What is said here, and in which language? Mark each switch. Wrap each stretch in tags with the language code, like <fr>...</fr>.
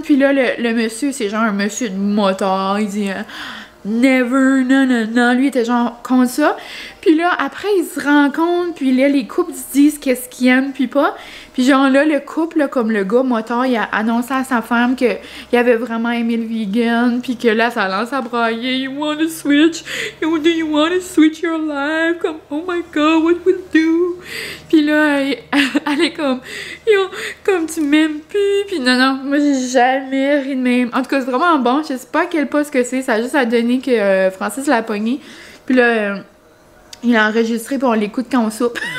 <fr>Puis là, le monsieur, c'est genre un monsieur de moteur, il dit never, non, non, non. Lui, il était genre contre ça. Puis là, après, ils se rencontrent, puis là, les couples se disent qu'est-ce qu'ils aiment, puis pas. Puis genre là, le couple, là, comme le gars moteur, il a annoncé à sa femme qu'il avait vraiment aimé le vegan, puis que là, ça lance à brailler.</fr> <en>You want to switch? Do you want to switch your life? Comme, oh my god, what will do?</en> <fr>Puis là, elle est comme, yo, comme tu m'aimes plus. Puis non, non, moi, j'ai jamais ri de même. En tout cas, c'est vraiment bon. Je sais pas à quel poste que c'est. Ça a juste à donner que Francis l'a pogné. Puis là, il a enregistré, puis on l'écoute quand on soupe.</fr>